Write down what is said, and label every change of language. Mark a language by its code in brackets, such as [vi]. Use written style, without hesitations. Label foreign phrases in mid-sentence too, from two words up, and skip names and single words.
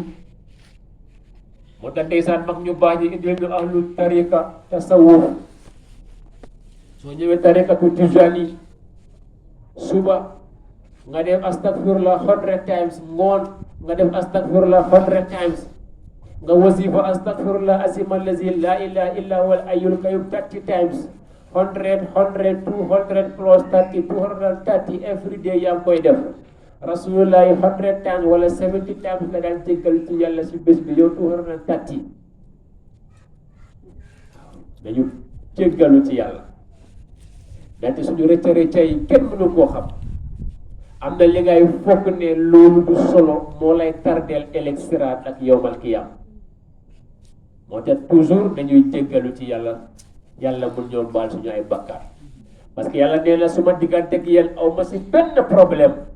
[wo] moo tax ndeysaan mag ñu baax ñi indil ñu [ar] أهل طريقة تصوف [wo] soo ñëwee [ar] طريقة تجاني [wo] suba nga def astagfirullah 100 times ngoon nga def astagfirullah 100 times nga wasifa [ar] أستغفر الله العظيم الذي لا إله إلا هو الحي القيوم [wo] 30 times 100 200 plus 30 230 [en] every day [wo] yaa ngi koy def rasulullahi 100 times wala 70 times la daan jéggal ci yàlla si bés bi yow 230 dañu jéggalu ci yàlla ndaxte suñu rëcca rëcca yi kenn mënu koo xam am na li ngay fokk ne loolu du solo moo lay tardeel ëllëg siraat ak [ar] يوم القيام [wo] moo tax toujours dañuy jéggalu ci yàlla mun ñoo baal suñu ay bakkaar [fr] parce que [wo] yàlla nee na suma diggante ak yéen aw ma si benn problème